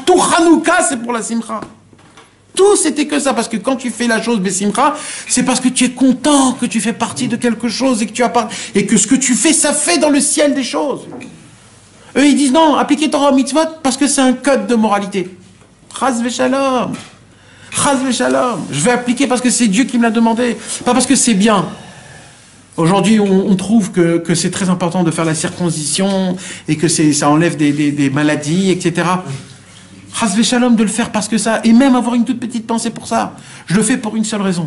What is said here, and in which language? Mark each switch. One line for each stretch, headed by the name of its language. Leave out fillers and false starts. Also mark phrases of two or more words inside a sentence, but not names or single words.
French: Tout Hanouka, c'est pour la simcha. Tout, c'était que ça, parce que quand tu fais la chose besimcha, c'est parce que tu es content que tu fais partie de quelque chose et que ce que tu fais, ça fait dans le ciel des choses. Eux, ils disent non, appliquez
Hebrew: תורה מצוות
French: parce que c'est un code de moralité.
Hebrew: חס ושלום. חס ושלום.
French: Je vais appliquer parce que c'est Dieu qui me l'a demandé, pas parce que c'est bien. Aujourd'hui, on trouve que c'est très important de faire la circoncision et que ça enlève des maladies, etc.
Hebrew: חס ושלום
French: de le faire parce que ça, et même avoir une toute petite pensée pour ça. Je le fais pour une seule raison.